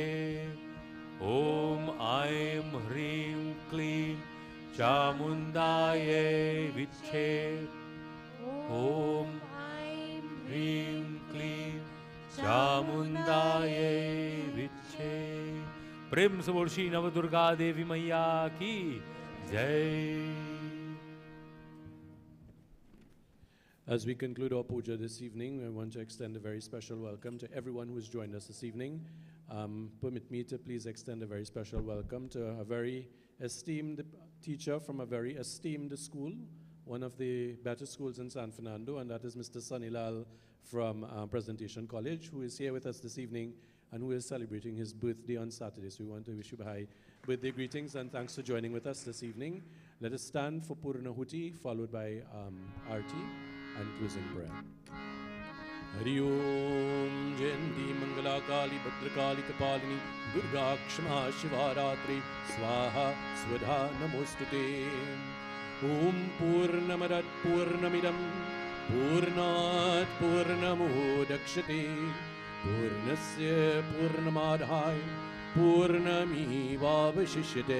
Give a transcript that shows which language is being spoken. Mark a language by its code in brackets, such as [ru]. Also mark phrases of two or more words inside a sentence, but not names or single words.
[sa] ॐ ऐं ह्रीं क्लीं चामुण्डायै विच्चे। ॐ ऐं ह्रीं क्लीं चामुण्डायै विच्चे। [hi] प्रेम से बोल श्री नवदुर्गा देवी मैया की जय। [en] As we conclude our puja this evening, I want to extend a very special welcome to everyone who has joined us this evening. Permit me to please extend a very special welcome to a very esteemed teacher from a very esteemed school, one of the better schools in San Fernando, and that is Mr. Sanilal from Presentation College, who is here with us this evening and who is celebrating his birthday on Saturday. So we want to wish you high birthday greetings and thanks for joining with us this evening. Let us stand for Purnahuti, followed by Arti and closing prayer. [sa] हरि ओम् जयन्ती मङ्गला काली भद्रकाली कपालिनी दुर्गा क्षमा शिवरात्रि स्वाहा स्वदा नमोस्तुते. ॐ पूर्णमदात् पूर्णमिदम् पूर्णात् पूर्णमोदक्षते पूर्णस्य पूर्णमधै पूर्णमिववशिष्यते.